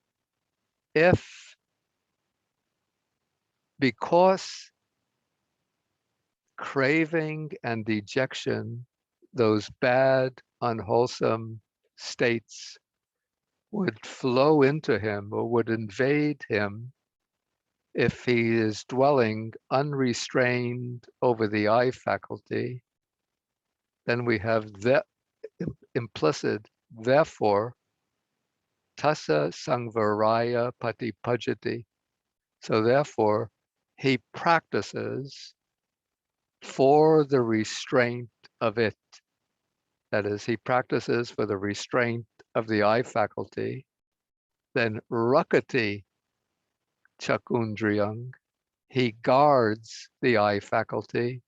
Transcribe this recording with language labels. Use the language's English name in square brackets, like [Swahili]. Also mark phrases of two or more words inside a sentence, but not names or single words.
[English] craving and dejection, those bad, unwholesome states, would flow into him or would invade him if he is dwelling unrestrained over the I faculty, then we have the implicit, therefore, [Pali] tassa sangvaraya patipajati. [English] So therefore, he practices for the restraint of it. That is, he practices for the restraint of the I faculty. [Pali] Then rakati chakundriyang, [English] he guards the I faculty.